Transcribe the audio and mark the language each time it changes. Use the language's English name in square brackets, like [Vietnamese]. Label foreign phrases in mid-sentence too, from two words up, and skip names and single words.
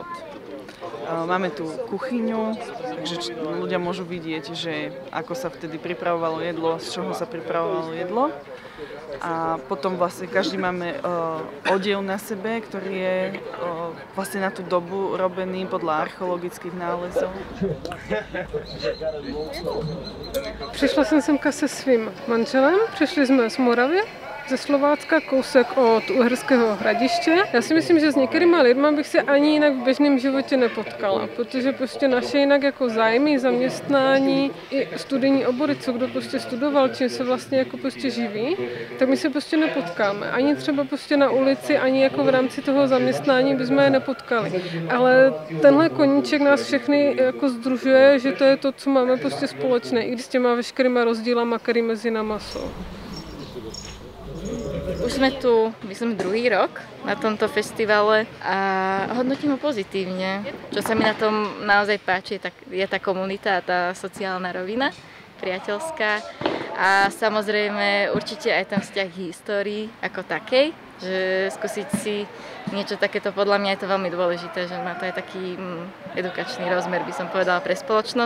[Slovak] Máme tu kuchyňu, takže ľudia môžu vidieť, že ako sa vtedy pripravovalo jedlo, z čoho sa pripravovalo jedlo. A potom vlastne každý máme odev na sebe, ktorý je vlastne na tú dobu robený podľa archeologických nálezov. [Czech] Přišla jsem semka se svým manželem, přišli jsme z Moravy, ze Slovácka, kousek od Uherského Hradiště. Já si myslím, že s některýma lidma bych se ani jinak v běžném životě nepotkala, protože prostě naše jinak jako zájmy, zaměstnání i studijní obory, co kdo prostě studoval, čím se vlastně jako prostě živí, tak my se prostě nepotkáme. Ani třeba prostě na ulici, ani jako v rámci toho zaměstnání bychom je nepotkali. Ale tenhle koníček nás všechny jako sdružuje, že to je to, co máme prostě společné, i s těma veškerýma rozdílama, který mezi náma jsou. [Slovak] Už sme tu, myslím, druhý rok na tomto festivale a hodnotím ho pozitívne. Čo sa mi na tom naozaj páči, je tá komunita a tá sociálna rovina, priateľská. A samozrejme určite aj ten vzťah k histórii ako takej, že skúsiť si niečo takéto, podľa mňa je to veľmi dôležité, že má to aj taký edukačný rozmer, by som povedala, pre spoločnosť.